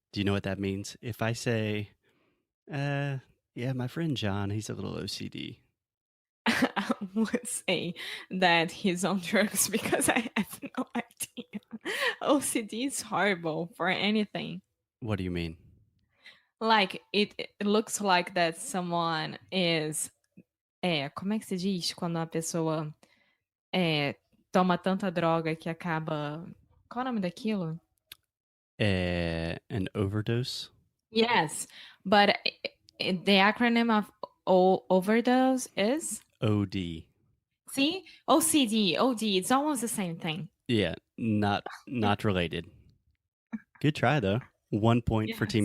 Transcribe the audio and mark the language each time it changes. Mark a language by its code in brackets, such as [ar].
[en] Do you know what that means? If I say, yeah, my friend John, he's a little OCD. I would say that he's on drugs because I have no idea. OCD is horrible for anything. What do you mean? Like, it looks like that someone is... [pt] como é que se diz quando a pessoa toma tanta droga que acaba... Qual é o nome daquilo? [en] An overdose? Yes, but the acronym of overdose is? OD. See? OCD, OD, it's almost the same thing. Yeah, not related. Good try, though. 1 point for Team